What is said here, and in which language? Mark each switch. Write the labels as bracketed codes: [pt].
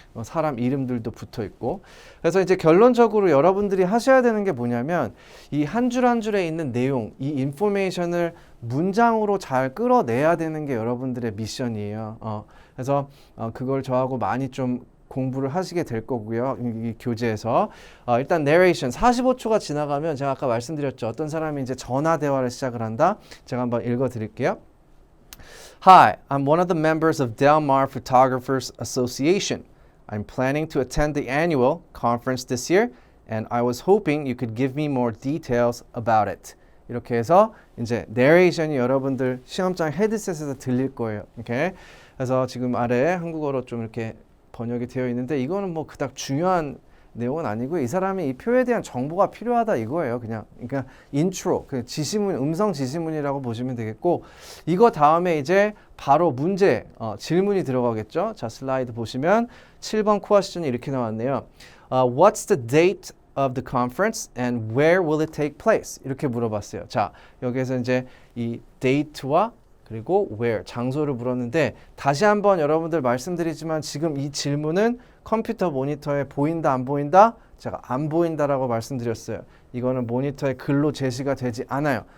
[ko] 사람 이름들도 붙어 있고. 그래서 이제 결론적으로 여러분들이 하셔야 되는 게 뭐냐면, 이 한 줄 한 줄에 있는 내용, 이 인포메이션을 문장으로 잘 끌어내야 되는 게 여러분들의 미션이에요. 그래서 그걸 저하고 많이 좀 공부를 하시게 될 거고요. 이 교재에서 일단 narration 45초가 지나가면 제가 아까 말씀드렸죠. 어떤 사람이 이제 전화 대화를 시작을 한다. 제가 한번 읽어 드릴게요. [en] Hi, I'm one of the members of Del Mar Photographers Association. I'm planning to attend the annual conference this year and I was hoping you could give me more details about it. [ko] 이렇게 해서 이제 narration이 여러분들 시험장 헤드셋에서 들릴 거예요. 이렇게. 그래서 지금 아래에 한국어로 좀 이렇게 번역이 되어 있는데, 이거는 뭐 그닥 중요한 내용은 아니고, 이 사람이 이 표에 대한 정보가 필요하다 이거예요. 그러니까 인트로, 그 지시문, 음성 지시문이라고 보시면 되겠고, 이거 다음에 이제 바로 문제, 질문이 들어가겠죠. 자, 슬라이드 보시면 7번 퀘스천이 이렇게 나왔네요. [en] What's the date of the conference and where will it take place? [ko] 이렇게 물어봤어요. 자, 여기에서 이제 이 date와 그리고 where, 장소를 물었는데, 다시 한번 여러분들 말씀드리지만 지금 이 질문은 컴퓨터 모니터에 보인다 안 보인다? 제가 안 보인다라고 말씀드렸어요. 이거는 모니터에 글로 제시가 되지 않아요.